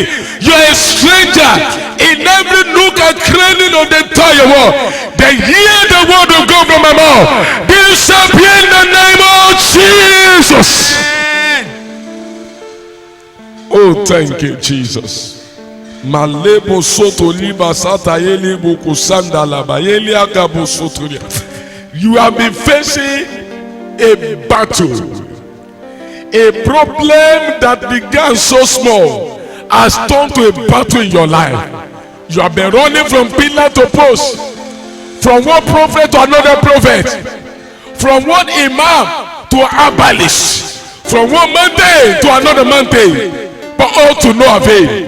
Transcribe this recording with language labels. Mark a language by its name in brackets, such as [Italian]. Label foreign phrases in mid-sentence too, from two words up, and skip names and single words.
[English] You're a stranger in every nook and cranny of the entire world. They hear the word of God from my mouth. Disappear in the name of Jesus. Oh, thank you, Jesus. Malebo soto liba sata yeli buku sanda laba yeli agabo soto. You have been facing a battle. A problem that began so small has turned to a battle in your life. You have been running from pillar to post, from one prophet to another prophet, from one imam to abolish, from one mountain to another mountain, but all to no avail.